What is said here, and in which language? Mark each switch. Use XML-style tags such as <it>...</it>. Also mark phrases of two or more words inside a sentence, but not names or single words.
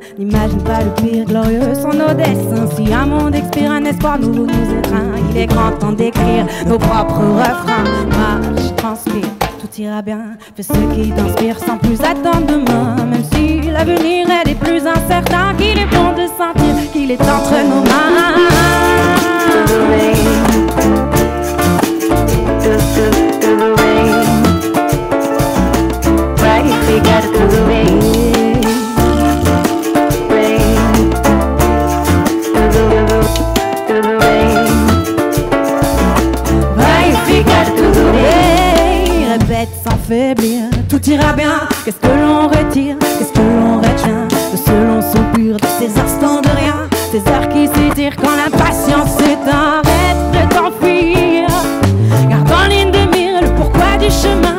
<fr>N'imagine pas le pire, glorieux sont nos destins. Si un monde expire, un espoir nouveau nous étreint. Il est grand temps d'écrire nos propres refrains. Marche, transpire, tout ira bien. Fais ce qui t'inspire sans plus attendre demain. Même si l'avenir est des plus incertains, qu'il est bon de sentir qu'il est entre nos mains.</fr> <en>We got to the rain, rain, to the rain.</en> <pt>Vai ficar tudo bem.</pt> <fr>Répète sans faiblir, tout ira bien. Qu'est-ce que l'on retire, qu'est-ce que l'on retient de ce long soupir, de ces instants de rien, ces heures qui s'étirent quand l'impatience s'éteint. Arrête de t'enfuir, garde en ligne de mire le pourquoi du chemin.</fr>